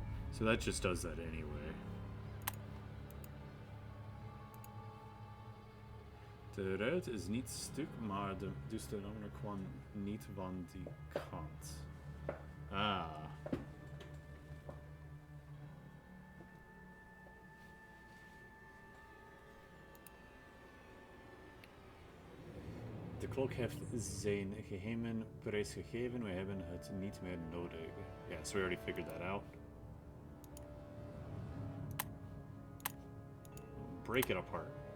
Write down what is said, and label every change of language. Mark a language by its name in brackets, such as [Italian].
[English] So that just does that anyway. [Dutch] De ruit is niet stuk, maar dus de nummer kwam niet van die kant. Ah. De klok heeft zijn geheimen prijsgegeven. We hebben het niet meer nodig. [English] Yeah, so we already figured that out. Break it apart.